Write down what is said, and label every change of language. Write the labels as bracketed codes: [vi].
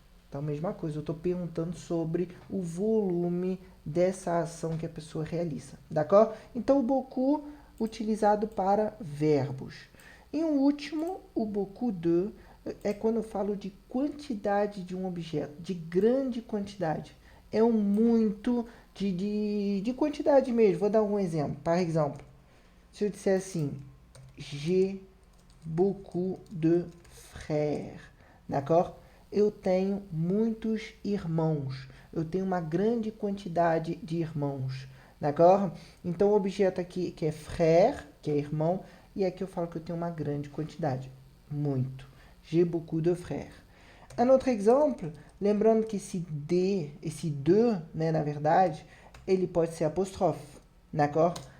[pt] Então, mesma coisa, eu estou perguntando sobre o volume dessa ação que a pessoa realiza. [fr] D'accord? [pt] Então, o beaucoup utilizado para verbos. E o último, o beaucoup de, é quando eu falo de quantidade de um objeto, de grande quantidade. É um muito de quantidade mesmo. Vou dar um exemplo. [fr] Par exemple, [pt] se eu disser assim, [fr] j'ai beaucoup de frères. D'accord? [pt] Eu tenho muitos irmãos. Eu tenho uma grande quantidade de irmãos. [fr] D'accord? [pt] Então, o objeto aqui que é frère, que é irmão, e aqui eu falo que eu tenho uma grande quantidade. Muito. [fr] J'ai beaucoup de frères. [pt] Um outro exemplo, lembrando que esse de, né, na verdade, ele pode ser apóstrofe. [fr] D'accord?